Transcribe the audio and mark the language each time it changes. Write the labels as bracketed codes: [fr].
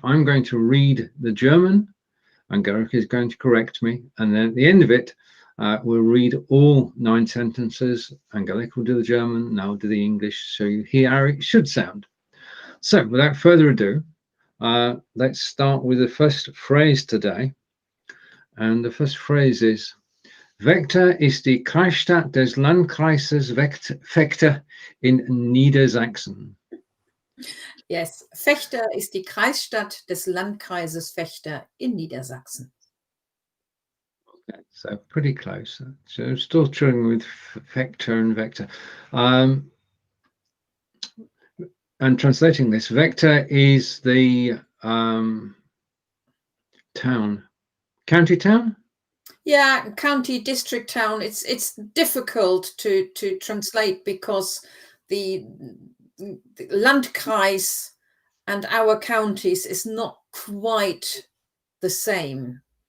[en] I'm going to read the German. Angelika is going to correct me. And then at the end of it, we'll read all 9 sentences. Angelika will do the German, and I'll do the English, so you hear how it should sound. So without further ado, let's start with the first phrase today. And the first phrase is, [de] Vechta ist die Kreisstadt des Landkreises Vechta in Niedersachsen. Yes, Vechta ist die Kreisstadt des Landkreises Vechta in Niedersachsen. [en] Okay, so pretty close. So still struggling with Vechta and Vector. And translating this, Vechta is the town, county town? Yeah, county, district, town. It's difficult to translate because the Landkreis and our counties is not quite the same.